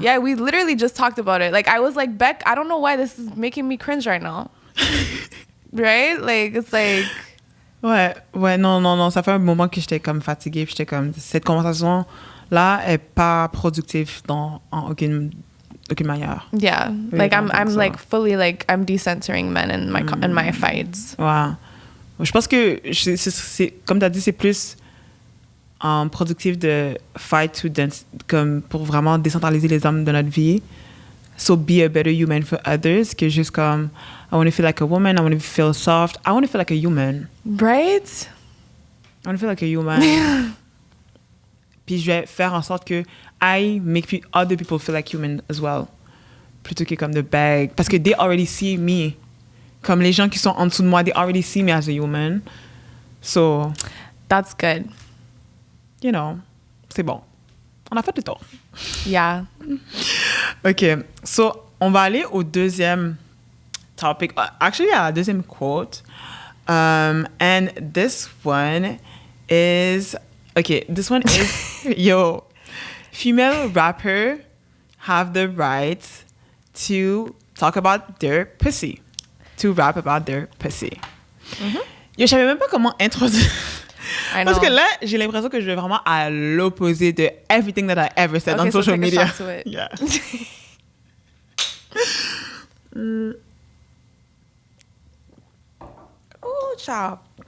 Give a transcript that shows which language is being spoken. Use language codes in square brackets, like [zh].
[en] Yeah, we literally just talked about it. Like, I was like, Beck, I don't know why this is making me cringe right now. Right? Like, it's like... [fr] Ouais, non, ça fait un moment que j'étais comme fatiguée, puis j'étais comme, cette conversation-là est pas productive en aucune manière. [en] Yeah, like, I'm like, fully, like, I'm decentering men in my fights. [fr] Ouais. Je pense que, c'est, comme tu as dit, c'est plus productif de fight comme pour vraiment décentraliser les hommes de notre vie. [en] So be a better human for others, [fr] que juste comme, [en] I want to feel like a woman, I want to feel soft, I want to feel like a human. Right? I want to feel like a human. [fr] Puis je vais faire en sorte que [en] I make other people feel like human as well. [fr] Plutôt que comme de beg. Parce que [en] they already see me. [fr] Comme les gens qui sont en dessous de moi, [en] they already see me as a human. So. That's good. You know, [fr] c'est bon. On a fait le tour. [en] Yeah. OK. [fr] So, on va aller au deuxième topic. Actually, à la deuxième quote. [en] And this one is... OK, this one is... Yo, female rappers have the right to talk about their pussy. To rap about their pussy. Mm-hmm. [fr] Yo, je savais même pas comment introduire... Parce que là, j'ai l'impression que je vais vraiment à l'opposé de [en] everything that I ever said on social media. To it. Yeah. Ooh, child.